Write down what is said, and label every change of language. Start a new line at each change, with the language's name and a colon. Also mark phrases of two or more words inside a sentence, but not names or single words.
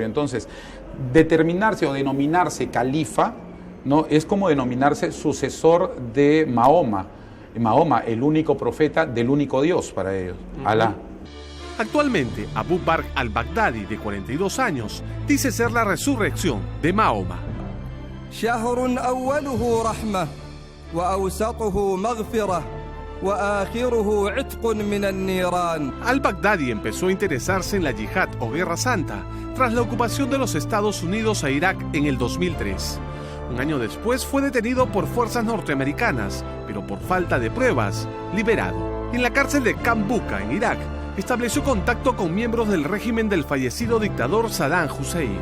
Spanish: Entonces, determinarse o denominarse califa, ¿no?, es como denominarse sucesor de Mahoma. Mahoma, el único profeta del único Dios para ellos, Alá. Actualmente, Abu Bakr al-Baghdadi, de 42 años, dice ser la resurrección de Mahoma.
Arabic: شهر أوله رحمة وأوسطه مغفرة وآخره عتق من النيران.
Spanish: Al-Baghdadi empezó a interesarse en la yihad o Guerra Santa tras la ocupación de los Estados Unidos a Irak en el 2003. Un año después fue detenido por fuerzas norteamericanas, pero por falta de pruebas, liberado. En la cárcel de Camp Bucca, en Irak, estableció contacto con miembros del régimen del fallecido dictador Saddam Hussein.